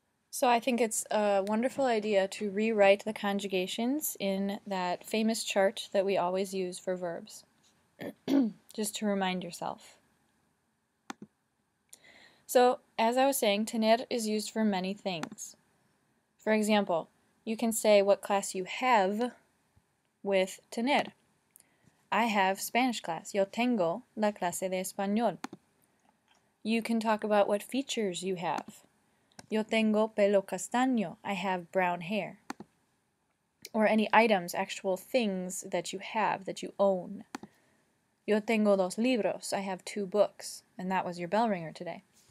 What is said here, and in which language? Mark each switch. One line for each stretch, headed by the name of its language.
English: So I think it's a wonderful idea to rewrite the conjugations in that famous chart that we always use for verbs, just to remind yourself. So, as I was saying, tener is used for many things. For example, you can say what class you have with tener. I have Spanish class.
Spanish: Yo tengo la clase de español.
English: You can talk about what features you have.
Spanish: Yo tengo pelo castaño.
English: I have brown hair. Or any items, actual things that you have, that you own.
Spanish: Yo tengo dos libros.
English: I have 2 books. And that was your bell ringer today.